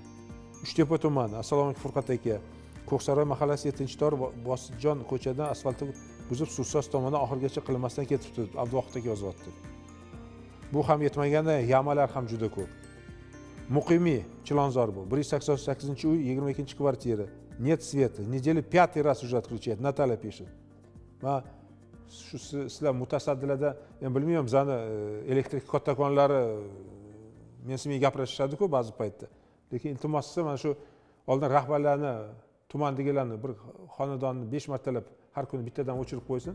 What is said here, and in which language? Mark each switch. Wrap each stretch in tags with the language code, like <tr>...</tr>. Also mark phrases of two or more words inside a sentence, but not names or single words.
<uz>Uchtepa tumani, assalomu alaykum Furqat aka. Ko'ksaroy mahallasi 7-tor Bositjon ko'chadan asfaltni buzib suvsoz tomondan oxirigacha qilinmasdan ketibdi. Abduvohid aka yozyapti. Bu ham yetmaganda yamalar ham juda ko'p. Muqimiy, Chilonzor bu. 188-uy, 22-kvartira.</uz> <ru>Нет света. Недели 5-й раз уже отключают. Наталья пишет.</ru> <uz>Ma shu sizlar mutasaddilarda, men bilmayman, bizani elektrik kattakonlari mensiz gaplashishadi-ku ba'zi paytda. Lekin iltimos qilsa, mana shu oldin rahbarlarni, tumandagilarni bir xonadonni 5 martalab har kuni bittadan o'chirib qo'ysin.</uz>